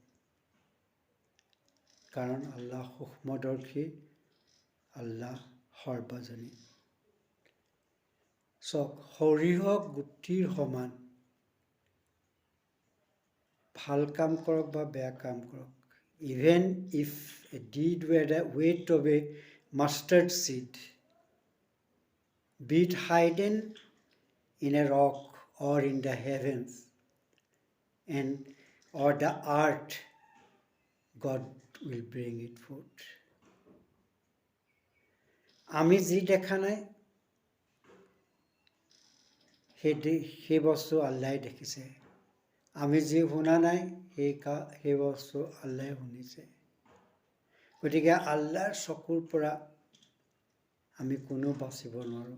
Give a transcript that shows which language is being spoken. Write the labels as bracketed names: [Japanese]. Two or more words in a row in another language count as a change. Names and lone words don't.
[Assamese] কাৰণ আল্লাহ সূক্ষ্মদৰ্শী, আল্লাহ সৰ্বজনী। সৰিয়হ গুটিৰ সমান ভাল কাম কৰক বা বেয়া কাম কৰক, [English] even if a deed were the weight of a mustard seed, be it hidden in a rock or in the heavens and or the earth, God will bring it forth. [Assamese] আমি যি দেখা নাই সেই বস্তু আল্লাহে দেখিছে। আমি যি শুনা নাই সেই বস্তু আল্লাহে শুনিছে। গতিকে আল্লাহৰ চকুৰ পৰা আমি কোনো বাচিব নোৱাৰোঁ।